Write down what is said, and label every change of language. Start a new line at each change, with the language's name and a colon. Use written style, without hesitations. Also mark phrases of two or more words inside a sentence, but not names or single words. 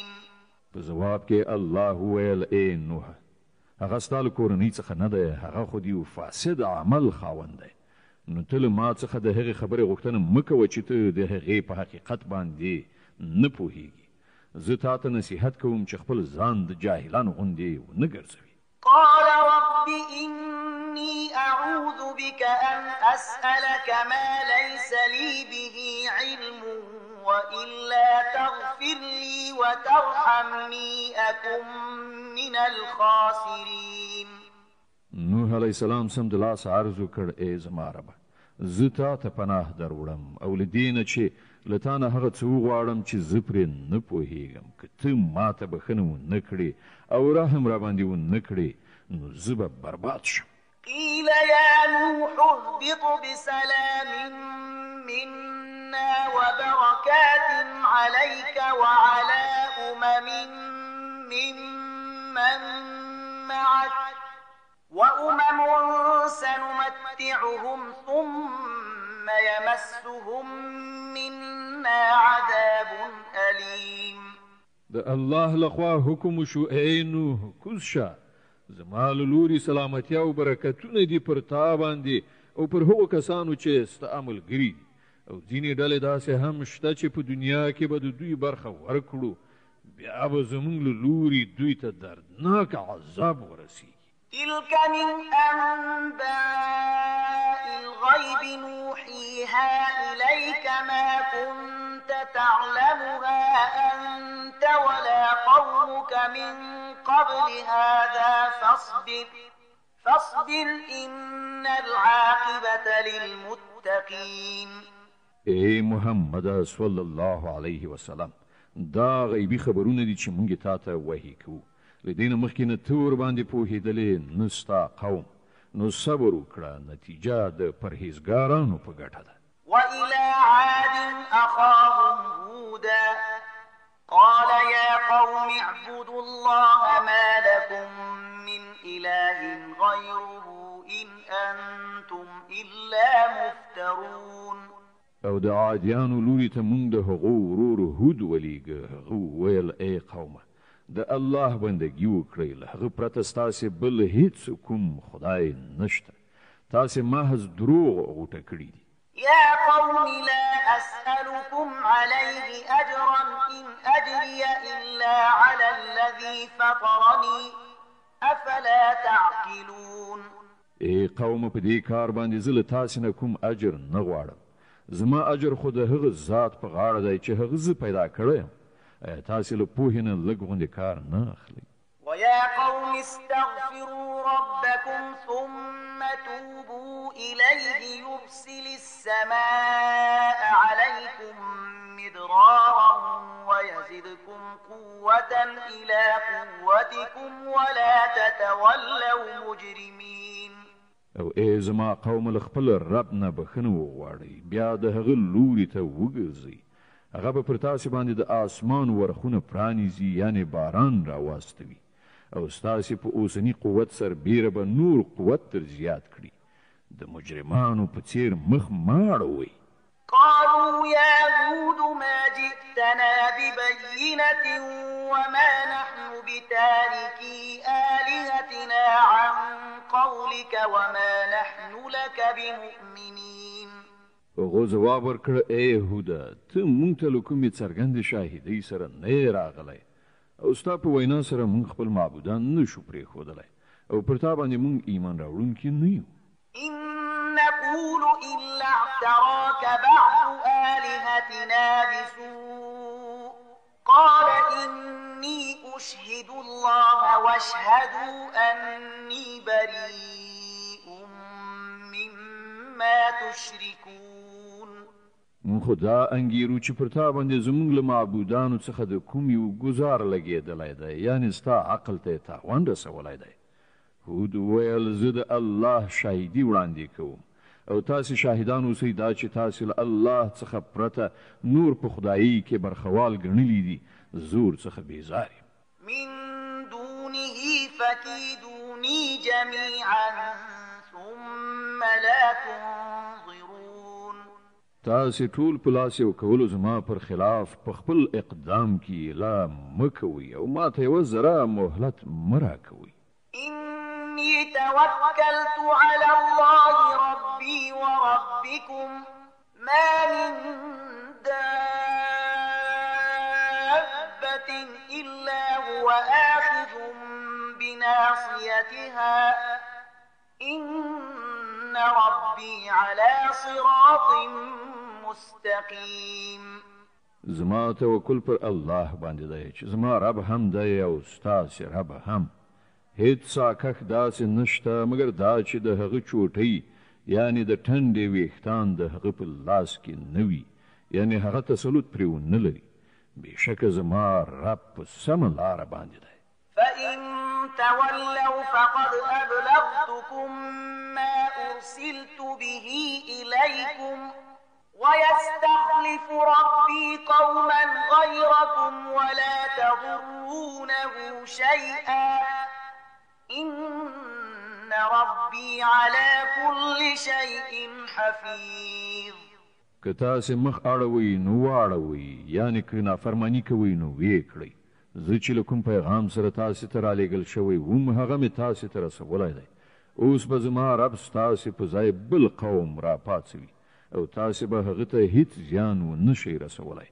Pashto: په جواب کې الله ویل: ای نوح، هغه ستا له کورنۍ څخه نه دی، هغه خو د یو فاسد عمل خاوند دی. نو ته له ما څخه د هغې خبرې غوښتنه مه کوه چې ته د هغې په حقیقت باندې نه پوهیږي. زه تا ته نصیحت کوم چې خپل ځان د جاهلانو غوندې ونه ګرځوي.
Arabic: قال رب إني أعوذ بك أن أسألك ما ليس لي به علم وإلا تغفر لي وترحمني أكن من الخاسرين.
Pashto: نوح
Arabic: علیه السلام
Pashto: سمدلاسه عرض وکړ: ای زما ربه، زه تا ته پناه در وړم او له دې نه چې له تا نه هغه څه وغواړم چې زه پرې نه پوهېږم. که ته ما ته بښنه ونه کړې او رحم را باندې ونه کړې، نو زه به برباد شم.
Arabic: قيل يا نوح اهبط بسلام منا وبركات عليك وعلى ممن معك وأمم سنمتعهم ثم يمسهم منا عذاب أليم.
Pashto: د الله لخوا حکم شو: ای نوح، کوز شه، زما له لوري سلامتیا او برکتونه دي پر تا باندې او پر هغو کسانو چې ستا ملګري دي، او ځینې ډلې داسې هم شته چې په دنیا کې به د دوی برخه ورکړو، بیا به زموږ له لوري دوی ته دردناک عذاب ورسیږي.
Arabic: تلك من أنباء الغيب نوحيها إليك ما كنت تعلمها أنت ولا قومك من قبل هذا فاصبر إن العاقبة للمتقين.
Pashto: ای محمد
Arabic: صلی الله علیه وسلم،
Pashto: دا غیبی خبرونه دي چې مونږ تا ته وحی کوو. له دې نه مخکې نه ته ورباندې پوهېدلې نه ستا قوم، نو صبر وکړه، نتیجه د پرهیزګارانو په ګټه ده.
Arabic: وإلى عاد أخاهم هودا قال يا قوم اعبدوا الله ما لكم من إله غيره إن أنتم إلا مفترون.
Pashto: او د عادیانو لوري ته مونږ د هغو ورور هود ولیږه. هغه وویل: ای قومه، د الله بندگی وکړئ، له هغه پرته ستاسې بل هیڅ کوم خدای نشته. تاسې محض دروغ غوټه کړي دي.
Arabic: يا قوم لا أسألكم عليه أجرا إن أجري إلا على الذي فطرني أفلا تعقلون.
Pashto: ای قوم په دې کار باندې زه له تاسې نه کوم اجر نه غواړم. زما اجر خو د هغه ذات په غاړه دی چې هغه زه پیدا کړی یم. تاسې له پوهې نه لږ غوندې کار نه اخلئ.
Arabic: ويا قوم استغفروا ربكم ثم توبوا إليه يرسل السماء عليكم مدرارا ويزدكم قوة إلى قوتكم ولا تتولوا مجرمين.
Pashto: او ای زما قوم له خپل رب نه بخښنه وغواړئ، بیا د هغه لوري ته وګرځئ. هغه به پر تاسې باندې د آسمان ورخونه پرانیزي، یعنی باران راواستوي، او ستاسې په اوسني قوت سربیره به نور قوت تر زیات کړي. د مجرمانو په څیر مخ مه اړوئ.
Arabic: قالوا يا هود ما جئتنا ببينة وما نحن بتاركي آلهتنا عن قولك وما نحن لك بمؤمنين.
Pashto: هغه ځواب ورکړ، ای هوده، ته مونږ ته له کومې څرګندې شاهدۍ سره نه یې راغلی، او ستا په وینا سره مونږ خپل معبودان نشو پرېښودلی، او پر تا باندې مونږ ایمان راوړونکي نه یو.
Arabic: إن نقول إلا اعتراك بعض آلهتنا بسوء قال إني أشهد الله واشهدوا أني بريء مما تشركون.
Pashto: مونږ خو دا انګیرو چې پر تا باندې زمونږ له معبودانو څخه د کوم یو ګزار لګېدلی دی، یعنې ستا عقل ته یې تاوان رسولی دی. هود وویل، زه د الله شاهدي وړاندې کوم، او تاسې شاهدان اوسئ دا چې تاسې له الله څخه پرته نور په خدایي کې برخوال ګڼلي دي. زور څخه بیزار یم.
Arabic: من دونه فكيدوني جميعا ثم لا تنظرون.
Pashto: تاسې ټول په لاس یو کولو زما پر خلاف په خپل اقدام کې لا مه کوئ، او ما ته یوه ذره مهلت مه راکوئ.
Arabic: إني توكلت على الله ربي وربكم ما من دابة إلا هو آخذ بناصيتها إن ربي على صراط مستقيم.
Pashto: زما توکل پر الله باندې دی چې زما رب هم دی او ستاسې رب هم. هیڅ ساکښ داسې نشته مګر دا چې د هغه چوټۍ، یعنی د ټنډې ویښتان د هغه په لاس کې نه وي، یعنی هغه تسلط پرې ونه لري. بېشکه زما رب په سمه لاره باندې دی.
Arabic: فإن تولوا فقد أبلغتكم ما أرسلت به إليكم ويستخلف ربي قوما غيركم ولا تضرونه شيئا إن ربي على كل شيء حفيظ.
Pashto: که تاسې مخ اړوئ نو واړوئ، یعنې که نافرماني کوئ نو ویې کړئ. زه چې له کوم پیغام سره تاسې ته رالیږل شوی وم هغه مې تاسې ته رسولی دی. اوس به زما رب ستاسې په ځای بل قوم راپاڅوي، او تاسې به هغه ته هیڅ زیان ونه شئ رسولی.